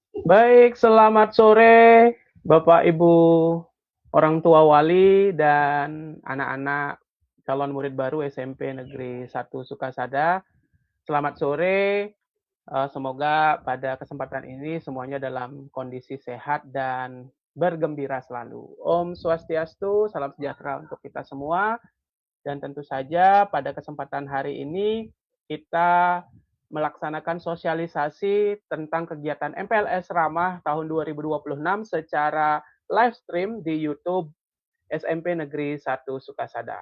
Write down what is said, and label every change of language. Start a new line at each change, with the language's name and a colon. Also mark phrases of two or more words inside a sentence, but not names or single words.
Indonesian: Baik, selamat sore Bapak Ibu orang tua wali dan anak-anak calon murid baru SMP Negeri 1 Sukasada. Selamat sore, semoga pada kesempatan ini semuanya dalam kondisi sehat dan bergembira selalu. Om Swastiastu, salam sejahtera untuk kita semua. Dan tentu saja pada kesempatan hari ini kita melaksanakan sosialisasi tentang kegiatan MPLS Ramah tahun 2026 secara live stream di YouTube SMP Negeri 1 Sukasada.